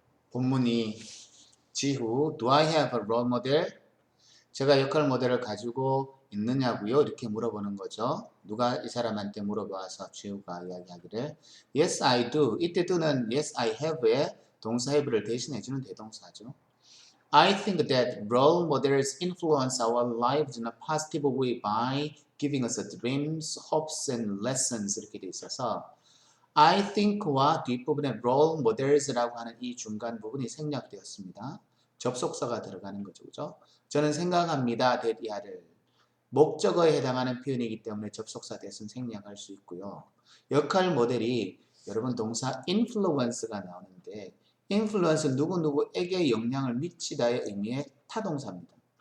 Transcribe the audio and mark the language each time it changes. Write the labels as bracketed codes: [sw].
[ko] 본문이 지후 [en] Do I have a role model? [ko] 제가 역할 모델을 가지고 있느냐고요? 이렇게 물어보는 거죠. 누가 이 사람한테 물어봐서 지우가 이야기하기를 [en] Yes, I do. [ko] 이때 do는 [en] Yes, I have [ko] 의 동사 have를 대신해주는 대동사죠. [en] I think that role models influence our lives in a positive way by giving us dreams, hopes, and lessons [ko] 이렇게 돼 있어서 [en] I think [ko] 와 뒷부분에 [en] role models [ko] 라고 하는 이 중간 부분이 생략되었습니다. 접속사가 들어가는 거죠. 그죠? 저는 생각합니다. that 목적어에 해당하는 표현이기 때문에 접속사 대신 생략할 수 있고요. 역할 모델이 여러분 동사 influence가 나오는데 influence 누구누구에게 영향을 미치다의 의미의 타동사입니다.